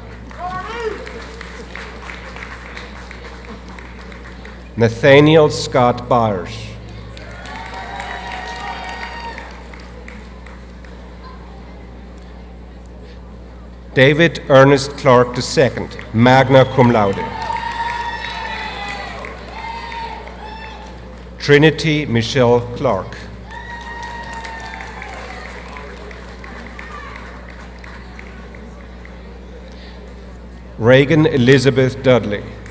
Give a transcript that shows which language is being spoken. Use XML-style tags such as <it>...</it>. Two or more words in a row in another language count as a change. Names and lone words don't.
<en>Nathaniel Scott Byers. David Ernest Clark II,</en> <la>magna cum laude.</la> <en>Trinity Michelle Clark. Reagan Elizabeth Dudley.</en>